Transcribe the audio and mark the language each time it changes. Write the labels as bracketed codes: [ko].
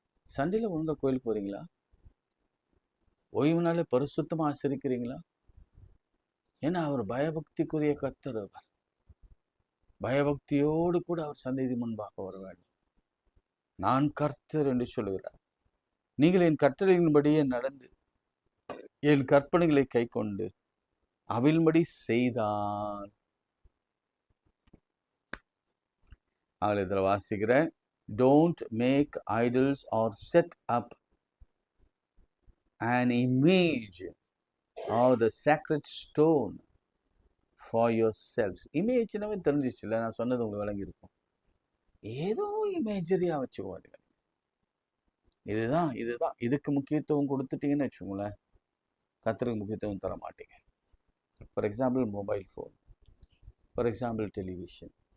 [ta] சண்டையில் ஒழுங்கா கோயிலுக்கு போறீங்களா? ஓய்வு நாளை பரிசுத்தமாக ஆசரிக்கிறீங்களா? ஏன்னா அவர் பயபக்திக்குரிய கர்த்தர். அவர் பயபக்தியோடு கூட அவர் சந்நிதி முன்பாக வர வேண்டும். நான் கர்த்தர் என்று சொல்லுகிறார். நீங்கள் என் கட்டளையின்படியே நடந்து என் கற்பனைகளை கை கொண்டு அவில்படி செய்தால், அவள் இதில் வாசிக்கிற, [en] don't make idols or set up an image or the sacred stone for yourselves. [ta] இமேஜ்னாவே தெரிஞ்சிச்சு இல்லை, நான் சொன்னது உங்களுக்கு விளங்கியிருக்கும். ஏதோ இமேஜரியாக வச்சுக்கோங்க. இதுதான் இதுக்கு முக்கியத்துவம் கொடுத்துட்டீங்கன்னு வச்சுக்கோங்களேன், கர்த்தருக்கு முக்கியத்துவம் தர மாட்டீங்க. [en] For example mobile phone, for example television.